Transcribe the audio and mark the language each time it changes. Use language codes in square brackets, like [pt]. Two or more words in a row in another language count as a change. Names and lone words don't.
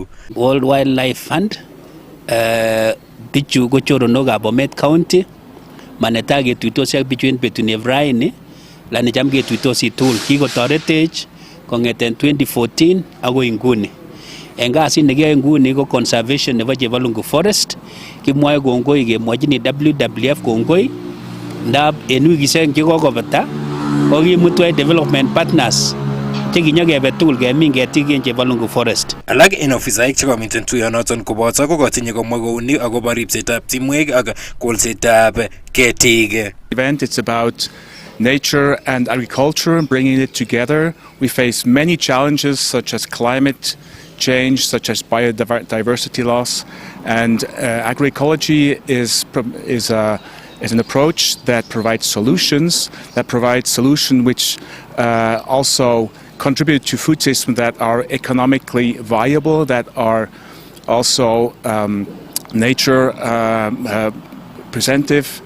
[kln] World Wildlife Fund bichu ko choronokab Bomet County manetai ketuitosi ak bichu en betutab raini lani cham ketuitosi tugul kikotoretech kongeten 2014 agoi nguni. En kasit nekiyoe nguni ko conservation nebo Chebalungu Forest. Kimwoe kongoi kemwojini WWF kongoi ndab en wikisiek chekokobata kokimutwech [en] development partners [kln] chekinyokebe tugul kemin ketik en Chebalungu Forest. Alak en ofisaek chekomiten tuyonoton koboto kokotinye komwa kouni akobo ripsetab timwek ak kolsetab ketik. [en] Event, it's about nature and agriculture, bringing it together. We face many challenges such as climate change, such as biodiversity loss, and agroecology is an approach that provides solutions, which also contribute to food systems that are economically viable, that are also nature presentive.